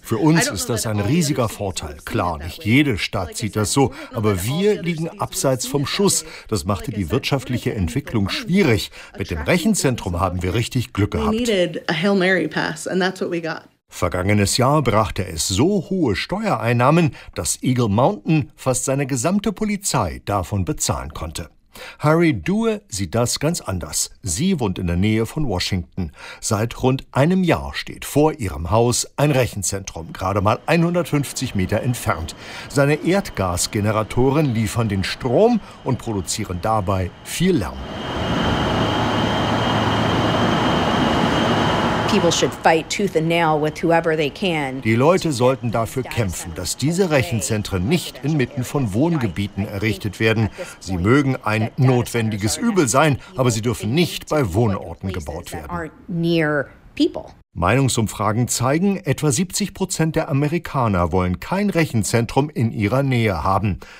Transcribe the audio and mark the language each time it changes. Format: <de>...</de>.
<de>Für uns ist das ein riesiger Vorteil. Klar, nicht jede Stadt sieht das so, aber wir liegen abseits vom Schuss. Das machte die wirtschaftliche Entwicklung schwierig. Mit dem Rechenzentrum haben wir richtig Glück gehabt.</de> <en>We needed a Hail Mary pass and that's what we got.</en> <de>Vergangenes Jahr brachte es so hohe Steuereinnahmen, dass Eagle Mountain fast seine gesamte Polizei davon bezahlen konnte. Harry Due sieht das ganz anders. Sie wohnt in der Nähe von Washington. Seit rund einem Jahr steht vor ihrem Haus ein Rechenzentrum, gerade mal 150 Meter entfernt. Seine Erdgasgeneratoren liefern den Strom und produzieren dabei viel Lärm.</de> <en>People should fight tooth and nail with whoever they can.</en> <de>Die Leute sollten dafür kämpfen, dass diese Rechenzentren nicht inmitten von Wohngebieten errichtet werden. Sie mögen ein notwendiges Übel sein, aber sie dürfen nicht bei Wohnorten gebaut werden. Meinungsumfragen zeigen, etwa 70% der Amerikaner wollen kein Rechenzentrum in ihrer Nähe haben.</de>